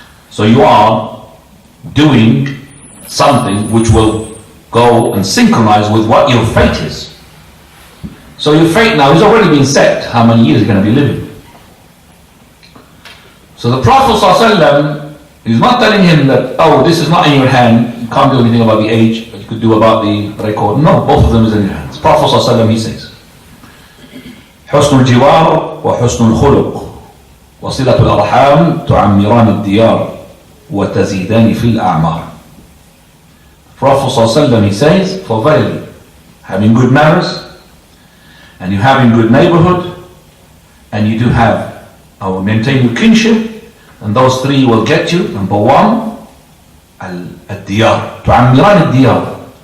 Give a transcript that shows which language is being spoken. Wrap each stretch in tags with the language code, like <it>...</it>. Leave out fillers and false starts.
<en>So you are doing something which will go and synchronize with what your fate is. So your fate now is already been set, how many years you're going to be living. So the Prophet ﷺ is not telling him that, oh, this is not in your hand, you can't do anything about the age, but you could do about the record. No, both of them is in your hands. Prophet ﷺ, he says,</en> <ar>حسن الجوار وحسن الخلق وصلة الأرحام تعمران الديار وتزيدان في الأعمار.</ar> <en>Prophet ﷺ, he says, for verily, having good manners, and you having good neighborhood, and you do have, maintain your kinship, and those three will get you. Number one,</en> <ar>al-diyar. Tu'ammiran al-diyar.</ar>